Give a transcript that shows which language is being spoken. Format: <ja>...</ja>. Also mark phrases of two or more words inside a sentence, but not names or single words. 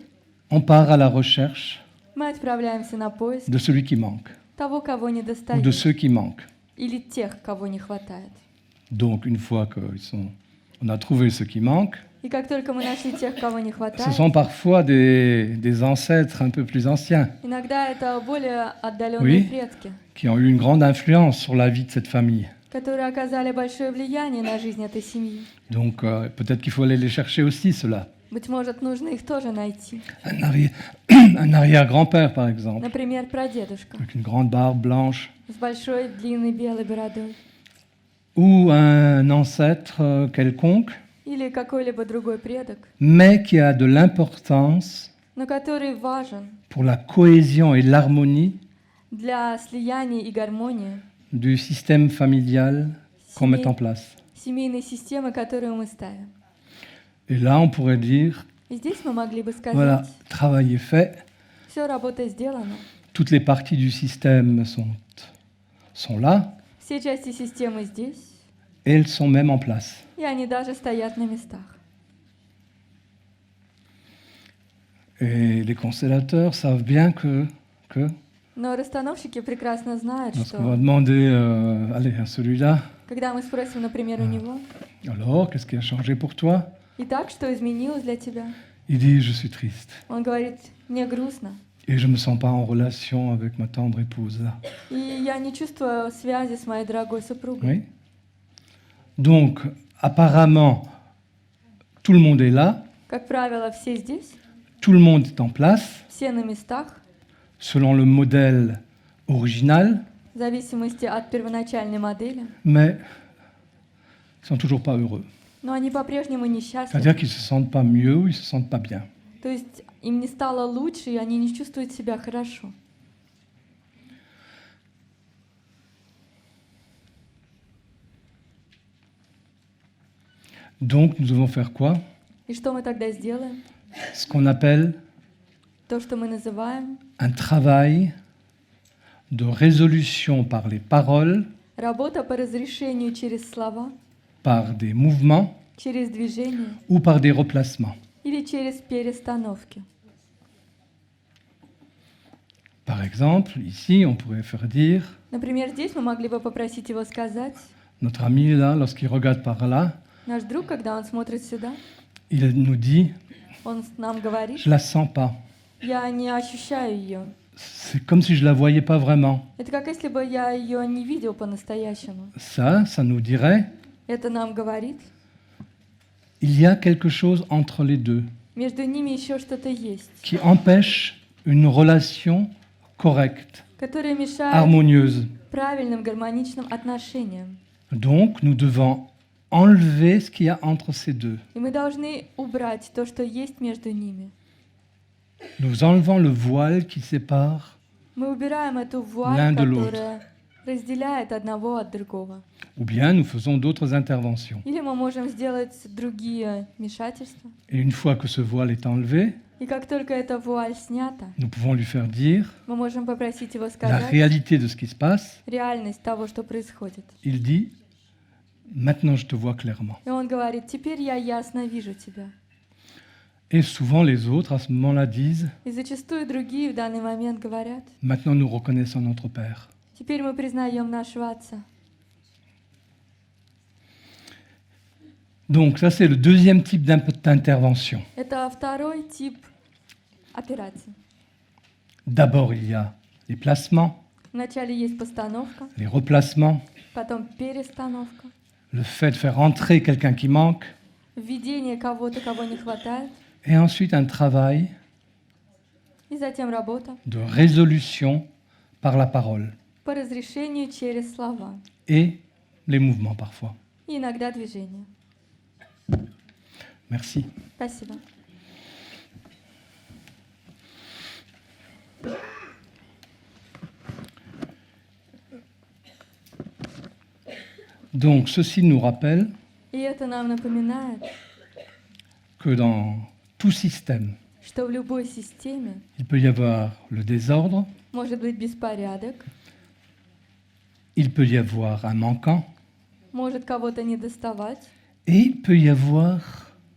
<fr>on part à la recherche</fr> <ru>мы отправляемся на поиск</ru> <fr>de celui qui manque,</fr> <ru>того, кого не</ru> <fr>ou de</fr> <ru>достает,</ru> <fr>ceux qui manquent.</fr> <ru>или тех, кого не хватает.</ru> <fr>Donc, une fois qu'on a trouvé ce qui manque,</fr> <ru>И как только мы нашли тех, кого не</ru> <fr>ce</fr> <ru>хватает,</ru> <fr>sont parfois des ancêtres un peu plus anciens</fr> <ru>иногда это более отдаленные</ru> <fr>Oui.</fr> <ru>предки,</ru> <fr>qui ont eu une grande influence sur la vie de cette famille.</fr> <ru>которые оказали большое влияние на жизнь этой семьи.</ru> <fr>Donc, peut-être qu'il faut aller les chercher aussi, ceux-là.</fr> <ru>Быть может, нужно их тоже найти.</ru> <fr>Un arrière-grand-père, par exemple,</fr> <ru>Например, прадедушка</ru> <fr>avec une grande barbe blanche,</fr> <ru>с большой длинной белой бородой.</ru> <fr>ou un ancêtre quelconque,</fr> <ru>Или какой-либо другой предок,</ru> <fr>mais qui a de l'importance</fr> <ru>но который важен</ru> <fr>pour la cohésion et l'harmonie</fr> <ru>для слияния и гармонии</ru> <fr>du système familial qu'on met en place.</fr> <ru>семейной системы, которую мы ставим.</ru> <fr>Et là, on pourrait dire,</fr> <ru>И здесь мы могли бы сказать,</ru> <fr>voilà, travail est fait,</fr> <ru>все, работа сделана,</ru> <fr>toutes les parties du système sont là,</fr> <ru>все части системы здесь,</ru> <fr>et elles sont même en place.</fr> <ru>и они даже стоят на местах.</ru> <fr>Et les constellateurs savent bien que</fr> <ru>Но расстановщики прекрасно знают,</ru> <fr>lorsqu'on va</fr> <ru>что</ru> <fr>demander, allez, à celui-là,</fr> <ru>когда мы спросим, например, у него,</ru> <fr>alors, qu'est-ce qui a changé pour toi?</fr> <ru>«Итак, что изменилось для тебя?»</ru> <fr>Il dit, je suis triste.</fr> <ru>Он говорит, «Мне грустно,</ru> <fr>Et je ne me sens pas en relation avec ma tendre épouse là.</fr> <ru>и я не чувствую связи с моей дорогой супругой».</ru> <fr>Oui. Donc, apparemment, tout le monde est là,</fr> <ru>Как правило, все здесь,</ru> <fr>tout le monde est en place,</fr> <ru>все на местах,</ru> <fr>selon le modèle original,</fr> <ru>в зависимости от первоначальной модели,</ru> <fr>mais ils sont toujours pas heureux.</fr> <ru>но они по-прежнему несчастны.</ru> <fr>C'est-à-dire qu'ils se sentent pas mieux ou ils se sentent pas bien.</fr> <ru>То есть им не стало лучше, и они не чувствуют себя хорошо.</ru> <fr>Donc, nous devons faire quoi?</fr> <ru>И что мы тогда сделаем?</ru> <fr>Ce qu'on appelle</fr> <ru>То, что мы называем</ru> <fr>un travail de résolution par les paroles,</fr> <ru>работа по разрешению через слова,</ru> <fr>par des mouvements</fr> <ru>через движение</ru> <fr>ou par des replacements.</fr> <ru>или через перестановки.</ru> <fr>Par exemple, ici, on pourrait faire dire,</fr> <ru>Например, здесь мы могли бы попросить его сказать,</ru> <fr>notre ami là, lorsqu'il regarde par là,</fr> <ru>наш друг, когда он смотрит сюда,</ru> <fr>il nous dit,</fr> <ru>он нам говорит,</ru> <fr>je la sens pas.</fr> <ru>я не ощущаю ее.</ru> <fr>C'est comme si je la voyais pas vraiment.</fr> <ru>Это как если бы я ее не видел по-настоящему.</ru> <fr>Ça nous dirait,</fr> <ru>Это нам говорит,</ru> <fr>il y a quelque chose entre les deux</fr> <ru>между ними еще что-то есть,</ru> <fr>qui empêche une relation correcte,</fr> <ru>которое мешает</ru> <fr>harmonieuse.</fr> <ru>правильным гармоничным отношениям.</ru> <fr>Donc, nous devons enlever ce qu'il y a entre ces deux.</fr> <ru>И мы должны убрать то, что есть между ними.</ru> <fr>Nous enlevons le voile qui sépare,</fr> <ru>Мы убираем эту вуаль,</ru> <fr>L'un de</fr> <ru>которая разделяет одного от другого.</ru> <fr>ou bien nous faisons d'autres interventions.</fr> <ru>Или мы можем сделать другие вмешательства.</ru> <fr>Et une fois que ce voile est enlevé,</fr> <ru>И как только эта вуаль снята,</ru> <fr>nous pouvons lui faire dire</fr> <ru>мы можем попросить его</ru> <fr>la</fr> <ru>сказать</ru> <fr>réalité de ce qui se passe.</fr> <ru>реальность того, что происходит.</ru> <fr>Il dit, maintenant je te vois clairement.</fr> <ru>И он говорит, теперь я ясно вижу тебя.</ru> <fr>Et souvent les autres, à ce moment-là, disent</fr> <ru>И зачастую другие в данный момент говорят:</ru> <fr>« Maintenant, nous reconnaissons notre Père.</fr> <ru>теперь мы признаем нашего Отца». »</ru> <fr>Donc ça, c'est le deuxième type d'intervention.</fr> <ru>Это второй тип операции.</ru> <fr>D'abord, il y a les placements,</fr> <ru>Вначале есть постановка,</ru> <fr>les replacements,</fr> <ru>потом перестановка,</ru> <fr>le fait de faire entrer quelqu'un qui manque,</fr> <ru>введение кого-то, кого не хватает,</ru> <fr>et ensuite un travail</fr> <ru>и затем работа</ru> <fr>de résolution par la parole</fr> <ru>по разрешению через слова</ru> <fr>et les mouvements parfois.</fr> <ru>и иногда движение.</ru> <fr>Merci.</fr> <ru>Спасибо.</ru> <fr>Donc ceci nous rappelle</fr> <ru>И это нам напоминает,</ru> <fr>que dans tout système,</fr> <ru>что в любой системе</ru> <fr>il peut y avoir le désordre,</fr> <ru>может быть беспорядок,</ru> <fr>il peut y avoir un manquant,</fr> <ru>может кого-то недоставать,</ru> <fr>et il peut y avoir</fr>